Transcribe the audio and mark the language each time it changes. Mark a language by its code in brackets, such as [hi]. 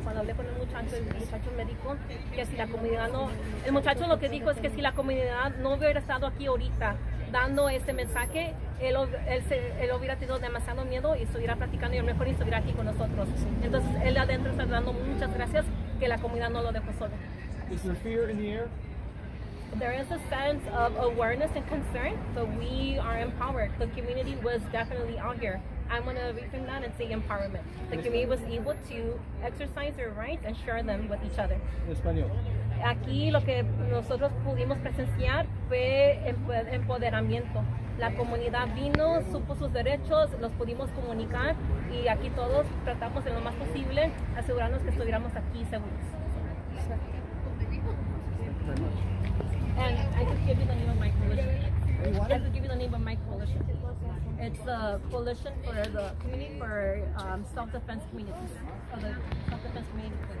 [es] Cuando hablé con el muchacho me dijo que si la comunidad el muchacho lo que dijo es que si la comunidad no hubiera estado aquí ahorita dando este mensaje, él hubiera tenido demasiado miedo y estuviera practicando, y a lo mejor estuviera aquí con nosotros. Entonces él adentro está dando muchas gracias que la comunidad no lo dejó solo. [en] Is there fear in the air? There is a sense of awareness and concern, but we are empowered. The community was definitely out here. I'm going to reframe that and say empowerment. The community was able to exercise their rights and share them with each other. [es] En español. Aquí lo que nosotros pudimos presenciar fue empoderamiento. La comunidad vino, supo sus derechos, los pudimos comunicar, y aquí todos tratamos en lo más posible asegurarnos que estuviéramos aquí seguros. [en] And I could give you the name of my coalition. I could give you the name of my coalition. It's the coalition for the community for self-defense communities. Or the self-defense community.